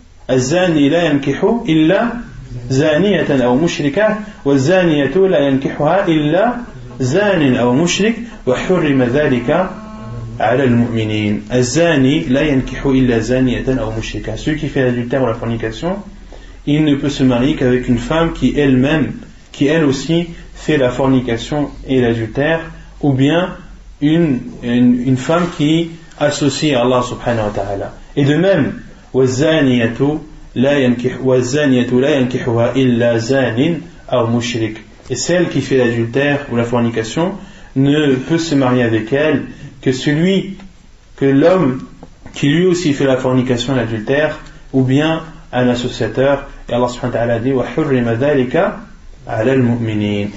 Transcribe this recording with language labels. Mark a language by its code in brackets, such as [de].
[ar] الزاني لا ينكح إلا زانية أو مشركة والزانية لا ينكحها إلا زان أو مشرك وحرم ذلك على المؤمنين. الزاني لا ينكح إلا زانية أو مشركة. [fr] Celui qui fait l'adultère ou la fornication, il ne peut se marier qu'avec une femme qui elle aussi fait la fornication et l'adultère, ou bien une femme qui associe à Allah subhanahu wa ta'ala. Et de même, [ar] والزانية لا ينكحها إلا زان أو مشرك. [fr] Et celle qui fait l'adultère ou la fornication ne peut se marier avec elle que l'homme qui lui aussi fait la fornication et l'adultère, ou bien un associateur. Et Allah subhanahu wa ta'ala dit [ar] وَحُرِّمَ ذَلِكَ عَلَى الْمُؤْمِنِينَ.